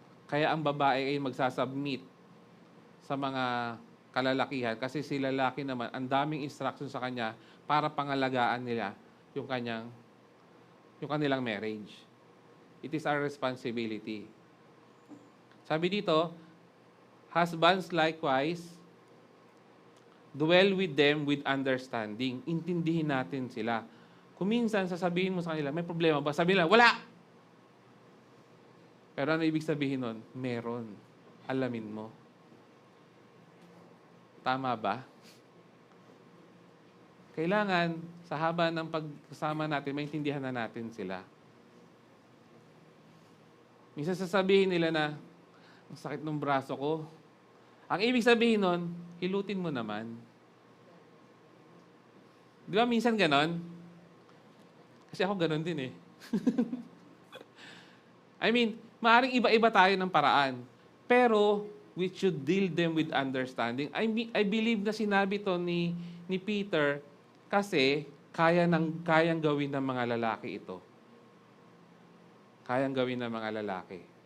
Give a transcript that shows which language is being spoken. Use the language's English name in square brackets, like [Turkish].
[Filipino] Kaya ang babae ay magsasubmit sa mga kalalakihan kasi si lalaki naman, ang daming instruction sa kanya para pangalagaan nila yung yung kanilang marriage. [English] It is our responsibility. [Filipino] Sabi dito, [English] husbands likewise, dwell with them with understanding. [Filipino] Intindihin natin sila. Kung minsan sasabihin mo sa kanila, may problema ba? Sabi nila, wala! Pero ano ibig sabihin nun? Meron. Alamin mo. Tama ba? Kailangan, sa haba ng pagsasama natin, maintindihan na natin sila. Minsan sasabihin nila na, ang sakit ng braso ko. Ang ibig sabihin nun, hilutin mo naman. Di ba minsan ganon? Kasi ako ganon din eh. [English] I mean, [Filipino] maaaring iba-iba tayo ng paraan. Pero, [English] we should deal them with understanding. I believe [Filipino] na sinabi to ni Peter kasi kayang gawin ng mga lalaki ito. Kayang gawin ng mga lalaki.